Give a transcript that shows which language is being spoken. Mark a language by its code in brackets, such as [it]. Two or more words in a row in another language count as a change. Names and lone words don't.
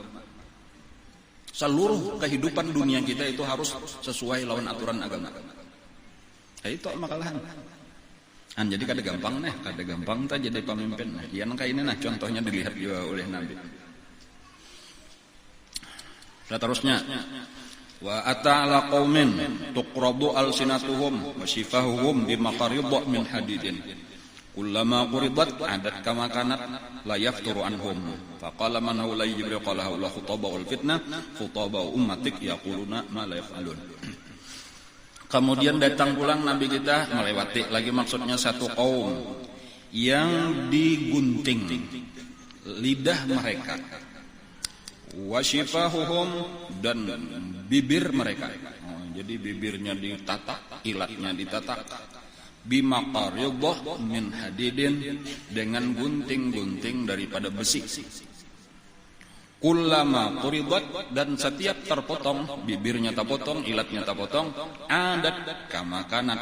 [bjn] Seluruh kehidupan dunia kita itu harus sesuai lawan aturan agama. Itu makalahan. Jadi kada gampang tak jadi pemimpin. Ya nang kayak ini nah contohnya dilihat juga oleh Nabi. [ar] Terusnya و أتى على قوم تقرض ألسنتهم و شفاههم بمقاريض من حديد كلما قرضت عادت كما كانت لا يفتر عنهم فقال من هو جبريل قال هؤلاء خطباء الفتنة خطباء أمتك يقولون ما لا يفعلون. [bjn] Kemudian datang pulang Nabi kita melewati lagi maksudnya satu kaum yang digunting lidah mereka wasyifahuhum dan bibir mereka. Jadi bibirnya ditatak, ilatnya ditatak. [ar] بمقاريض من حديد [bjn] dengan gunting-gunting daripada besi. [ar] كلما قرضت [bjn] dan setiap terpotong, bibirnya terpotong, ilatnya terpotong, [ar] عادت كما كانت.